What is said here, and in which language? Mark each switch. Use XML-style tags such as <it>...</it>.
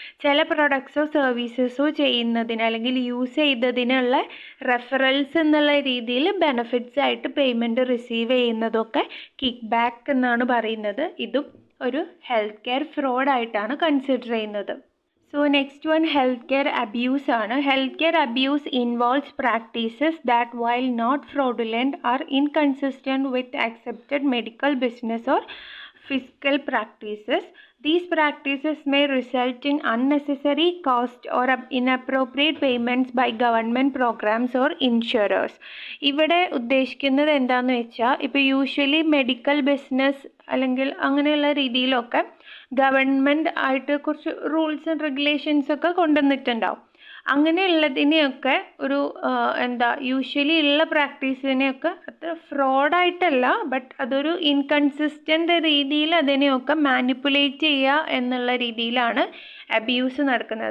<ml>ചില പ്രൊഡക്ട്സോ സർവീസസോ ചെയ്യുന്നതിന് അല്ലെങ്കിൽ യൂസ് ചെയ്തതിനുള്ള റെഫറൽസ് എന്നുള്ള രീതിയിൽ ബെനിഫിറ്റ്സ് ആയിട്ട് പേയ്മെൻറ്റ് റിസീവ് ചെയ്യുന്നതൊക്കെ കിക്ക് ബാക്ക് എന്നാണ് പറയുന്നത്. ഇതും ഒരു ഹെൽത്ത് കെയർ ഫ്രോഡായിട്ടാണ് കൺസിഡർ ചെയ്യുന്നത്.</ml> <en>So next one, healthcare abuse</en> <ml>ആണ്.</ml> <en>Healthcare abuse involves practices that while not fraudulent are inconsistent with accepted medical business or fiscal practices. These practices may result in unnecessary cost or inappropriate payments by government programs or insurers.</en> <ml>ഇവിടെ ഉദ്ദേശിക്കുന്നത് എന്താണെന്ന് വെച്ചാൽ, ഇപ്പോൾ usually medical business അല്ലെങ്കിൽ അങ്ങനെയുള്ള രീതിയിലൊക്കെ government ആയിട്ട് കുറച്ച് റൂൾസ് ആൻഡ് റെഗുലേഷൻസ് ഒക്കെ കൊണ്ടുവന്നിട്ടുണ്ടാവും. അങ്ങനെയുള്ളതിനെയൊക്കെ ഒരു യൂഷ്വലി ഉള്ള പ്രാക്ടീസിനെയൊക്കെ അത്ര ഫ്രോഡായിട്ടല്ല, ബട്ട് അതൊരു ഇൻകൺസിസ്റ്റൻ്റ് രീതിയിൽ അതിനെയൊക്കെ മാനിപ്പുലേറ്റ് ചെയ്യുക എന്നുള്ള രീതിയിലാണ് അബ്യൂസ് നടക്കുന്നത്.</ml>